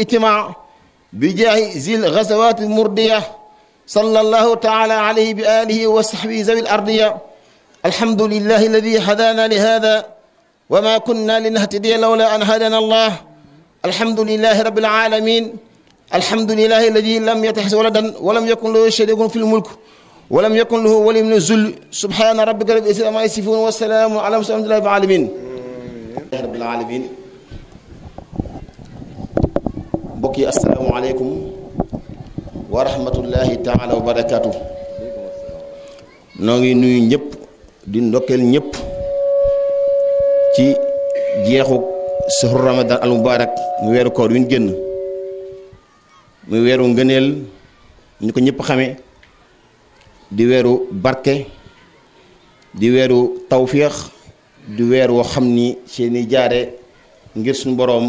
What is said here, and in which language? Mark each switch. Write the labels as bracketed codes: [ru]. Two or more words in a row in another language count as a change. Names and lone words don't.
[ar] اجتماع بجاه ذي الغزوات المردية صلى الله تعالى عليه بآله وصحبه ذوي الأرضية الحمد لله الذي هدانا لهذا وما كنا لنهتدي لولا أن هدانا الله الحمد لله رب العالمين الحمد لله الذي لم يتخذ ولدا ولم يكن له شريك في الملك ولم يكن له ولي من الذل سبحان ربك رب العزة عما يصفون والسلام على المرسلين والحمد لله رب العالمين رب العالمين [wo] mbokk yi [ar] السلام عليكم ورحمة الله تعالى وبركاته [wo] noo ngi nuyu ñëpp di ndokkeel ñëpp ci jeexu [ar] شهر رمضان المبارك [wo] mu weeru koor wi ñu génn muy weeru ngëneel ñu ko ñëpp xamee di weeru barke di weeru tawféex di weer woo xam ni seeni jaare ngir suñu boroom